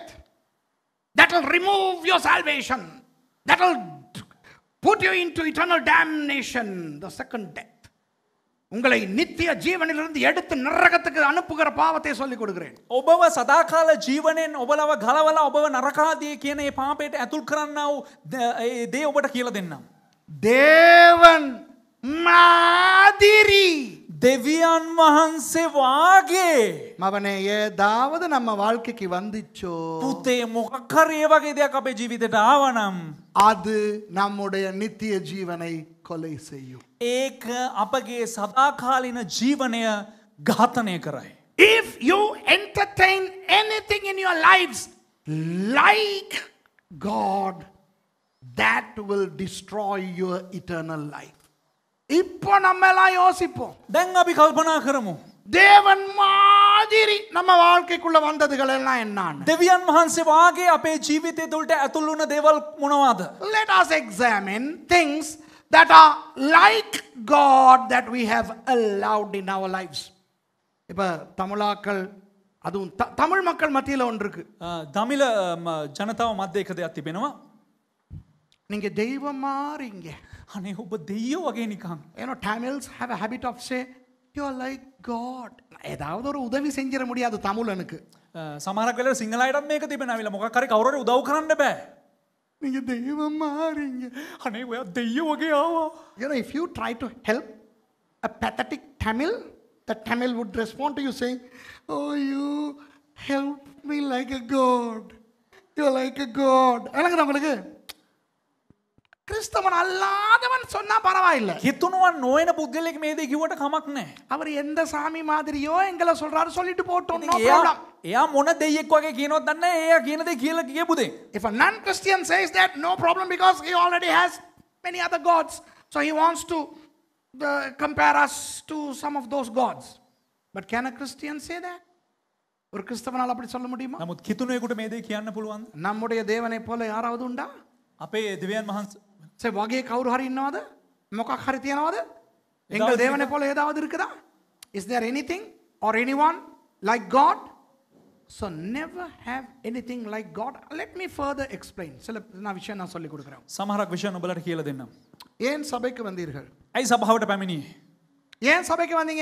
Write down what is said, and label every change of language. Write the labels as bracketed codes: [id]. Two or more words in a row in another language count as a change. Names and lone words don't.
[en] That will remove your salvation. That will put you into eternal damnation, the second death. [ta] உங்களை நித்திய ஜீவனிலிருந்து எடுத்து நரகத்துக்கு அனுப்புகிற பாவத்தை சொல்லிக் கொடுக்கிறேன். [si] ඔබව සදාකාල ජීවණයෙන් ඔබලව ගලවලා ඔබව නරකාදී කියන ඒ පාපයට ඇතුල් කරන්නා වූ දේ ඔබට කියලා දෙන්නම්. [ta] தேவன் மாதிரி. [si] දෙවියන් වහන්සේ වාගේ. [ta] மவனே ஏதாவது நம்ம வாழ்க்கைக்கு வந்துச்சோ [si] පුතේ මොකක් හරි ඒ වගේ දෙයක් අපේ ජීවිතයට ආවනම් [ta] அது நம்முடைய நித்திய ஜீவனை கொலை செய்யும். [si] ඒක අපගේ සදාකාලින ජීවනය ඝාතනය කරයි. [en] If you entertain anything in your lives like God, that will destroy your eternal life. [ta] இப்போ நம்ம எல்லாம் யோசிப்போம். [si] දැන් අපි කල්පනා කරමු. [ta] தேவன் மாதிரி நம்ம வாழ்க்கைக்குள்ள வந்ததுகள் எல்லாம் என்னன்னு. [si] දෙවියන් වහන්සේ වාගේ අපේ ජීවිතය තුළට ඇතුල් වුණ දේවල් මොනවාද? [en] Let us examine things that are like God that we have allowed in our lives. [ta] இப்ப தமிழாக்கள் அதுவும் தமிழ் மக்கள் மத்தியில ஒன்று இருக்கு. [si] දමිළ ජනතාව මැද එක දෙයක් තිබෙනවා. [ta] நீங்க தெய்வம் மாறீங்க. [si] අනේ ඔබ දෙයියෝ වගේ නිකන්. [en] You know, Tamils have a habit of say, you are like God. [ta] ஏதாவது ஒரு உதவி செஞ்சிட முடியாது தமிழனுக்கு. [si] සමහරක් වෙලාවට සිංහල අයටත් මේක තිබෙනවා. මොකක් හරි කවුරු හරි උදව් කරන්න බෑ. [ta] நீங்க தெய்வம் மாறீங்க. [si] අනේ ඔයා දෙයියෝ වගේ ආවා. [en] You know, if you try to help a pathetic Tamil, the Tamil would respond to you saying, oh, you help me like a God. You are like a God. [ta] எனக்கு உங்களுக்கு கிறிஸ்தவன் அல்லாதவன் சொன்னா பரவாயில்லை. [si] හිතුණුවන් නොවන පුද්ගලයෙක් මේ දේ කිව්වට කමක් නැහැ. [ta] அவர் எந்த சாமி மாதிரியோ எங்களை சொல்றாரு சொல்லிட்டு போட்டோம். [en] No problem. [si] එයා මොන දෙයියෙක් වගේ කියනවද දන්නේ නැහැ. එයා කියන දේ කියලා කියපු දේ. [en] If a non-Christian says that, no problem, because he already has many other gods. So he wants to compare us to some of those gods. But can a Christian say that? [ta] ஒரு கிறிஸ்தவனால் அப்படி சொல்ல முடியுமா? [si] නමුත් කිතුණුවෙකුට මේ දේ කියන්න පුළුවන්ද? [ta] நம்முடைய தேவனை போல யாராவது உண்டா? [si] අපේ දෙවියන් වහන්සේ සරි වගේ කවුරු හරි ඉන්නවාද? මොකක් හරි තියනවද? [ta] எங்கள் தேவனை போல ஏதாவது இருக்குதா? [en] Is there anything or anyone like God? So never have anything like God. Let me further explain. [ta] சில விஷயம் நான் சொல்லி கொடுக்கிறேன். [si] සමහරක් විෂයන් ඔබලට කියලා දෙන්නම්. [ta] ஏன் சபைக்கு வந்தீர்கள்? [si] ඇයි සභාවට පැමිණියේ? [ta] ஏன் சபைக்கு வந்தீங்க?